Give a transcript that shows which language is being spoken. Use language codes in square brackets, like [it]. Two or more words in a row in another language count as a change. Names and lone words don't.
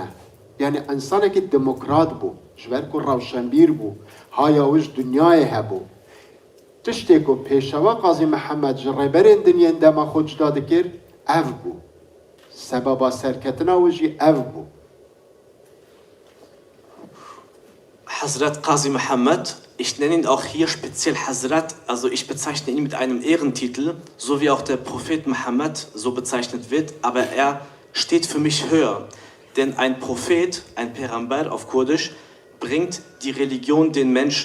[ku] Yani insanekî demokrat bû, ji ber ku rewşenbîr bû, haya wî ji dunyayê hebû. Tiştê ku pêşewa Qazî Mihemed ji rêberên dinyên dema xwe cuda dikir, ev bû. Sebeba serketina wî jî ev bû. Hazrat Qazî Mihemed, [de] ich nenne ihn auch hier speziell Hazrat, also ich bezeichne ihn mit einem Ehrentitel, so wie auch der Prophet Mohammed so bezeichnet wird, aber er steht für mich höher. Denn ein Prophet, ein Perambar auf Kurdisch, bringt die Religion den Menschen.